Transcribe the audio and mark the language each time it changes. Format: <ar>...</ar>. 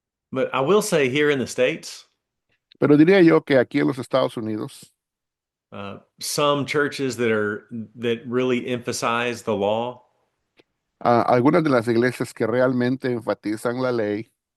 <en>But I will say here in the States,</en> <es>Pero diría yo que aquí en los Estados Unidos,</es> <en>some churches that really emphasize the law</en> <es>algunas de las iglesias que realmente enfatizan la ley</es>